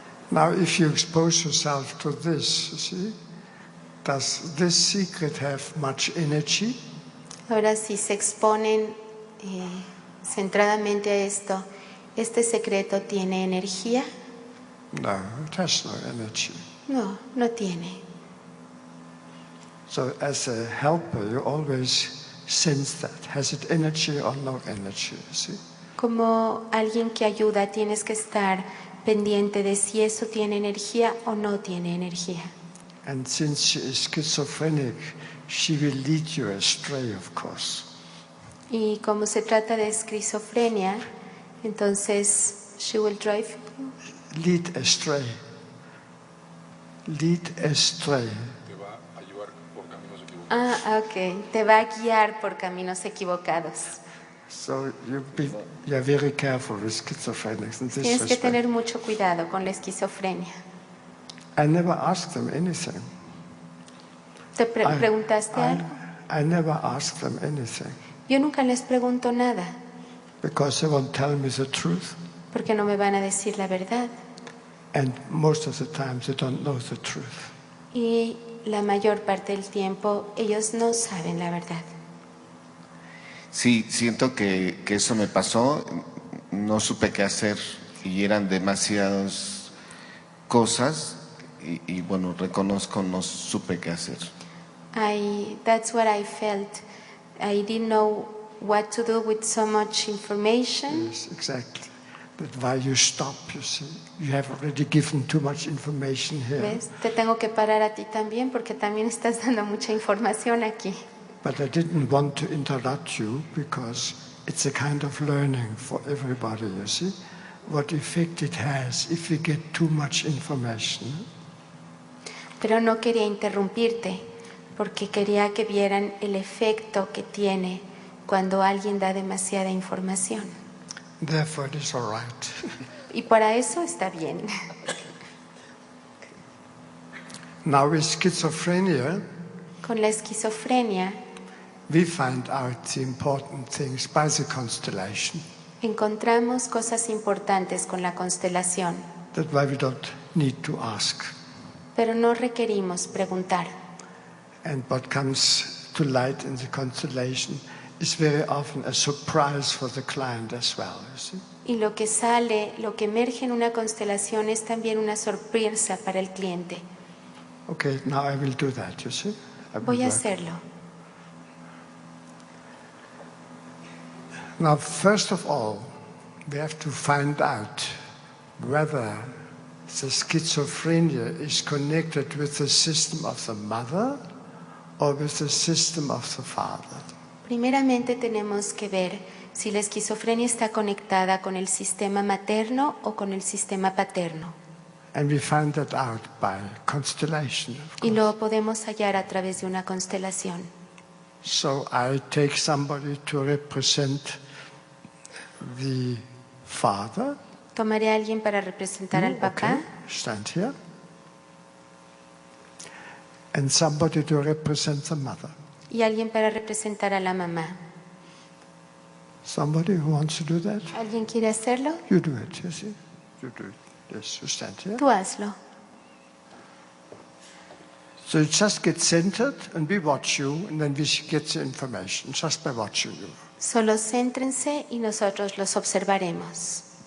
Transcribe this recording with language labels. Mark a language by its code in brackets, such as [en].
[en] Now, if you expose yourself to this, you see, does this secret have much energy? [es] Ahora, si se exponen centradamente a esto, ¿este secreto tiene energía? [en] No, it has no energy. [es] No, no tiene. [en] So as a helper, you always sense that. Has it energy or no energy, you see? [es] Como alguien que ayuda, tienes que estar pendiente de si eso tiene energía o no tiene energía. [en] And since she is schizophrenic, she will lead you astray, of course. [es] Y como se trata de esquizofrenia, entonces [en] she will drive. Lead astray. Lead astray. [es] Te va a llevar por caminos equivocados. Ah, ok. Te va a guiar por caminos equivocados. [en] So you're very careful with schizophrenics in this [es] Tienes que [en] respect. [es] tener mucho cuidado con la esquizofrenia. [en] I never asked them anything. [es] ¿Te preguntaste algo? [en] I never asked them anything [es] Yo nunca les pregunto nada, [en] because they won't tell me the truth, [es] porque no me van a decir la verdad. [en] and most of the time they don't know the truth. [es] Y la mayor parte del tiempo ellos no saben la verdad. Sí, siento que eso me pasó, no supe qué hacer y eran demasiadas cosas y bueno, reconozco, no supe qué hacer. [en] That's what I felt. I didn't know what to do with so much information. Yes, exactly. But why you stop, you see? You have already given too much information here. [es] ¿Ves? Te tengo que parar a ti también porque también estás dando mucha información aquí. [en] But I didn't want to interrupt you because it's a kind of learning for everybody, you see? What effect it has if we get too much information. [es] Pero no quería interrumpirte porque quería que vieran el efecto que tiene cuando alguien da demasiada información. [en] Therefore it is all right. [es] Y para eso está bien. [en] Now with schizophrenia, [es] Con la esquizofrenia [en] we find out the important things by the constellation. [es] encontramos cosas importantes con la constelación, [en] That's why we don't need to ask. [es] pero no requerimos preguntar. [en] And what comes to light in the constellation is very often a surprise for the client as well, you see? [es] Y lo que sale, lo que emerge en una constelación es también una sorpresa para el cliente. [en] Okay, now I will do that, you see? I will [es] Voy a [en] work. [es] hacerlo. [en] Now, first of all, we have to find out whether the schizophrenia is connected with the system of the mother or with the system of the father. [es] Primeramente tenemos que ver si la esquizofrenia está conectada con el sistema materno o con el sistema paterno. [en] And we find that out by constellation, of [es] Y [en] course. [es] lo podemos hallar a través de una constelación. [en] So I take somebody to represent the father. [es] Tomaré a alguien para representar al papá [en] Okay, stand here. And somebody to represent the mother. [es] y alguien para representar a la mamá. [en] Somebody who wants to do that? [es] ¿Alguien quiere hacerlo? [en] You do it, you see? You do it. Yes, you stand here. [es] Tú hazlo. [en] So you just get centered and we watch you and then we get the information just by watching you. [es] Solo céntrense y nosotros los observaremos.